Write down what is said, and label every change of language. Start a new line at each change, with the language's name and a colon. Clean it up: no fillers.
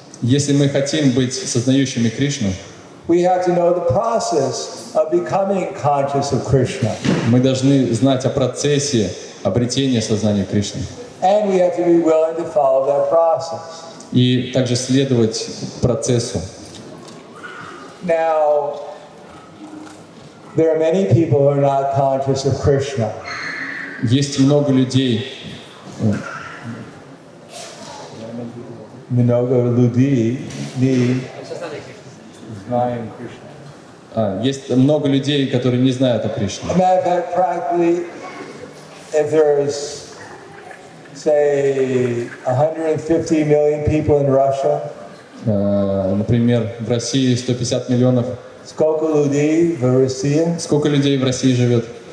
Russian: Если мы хотим быть сознающими Кришну,
English: we have to know the process of becoming conscious of Krishna.
Russian: мы должны знать о процессе обретения сознания Кришны.
English: And we have to be willing to follow that process.
Russian: И также следовать процессу.
English: Now, there are many people who are not conscious of Krishna.
Russian: Есть много людей, Много людей не знаем Krishna. Есть много людей, которые не знают о Кришне.
English: As a matter of fact, practically, if there's, say, 150 million people in Russia,
Russian: Например, в России 150 миллионов. сколько людей в России? Сколько людей в России живет?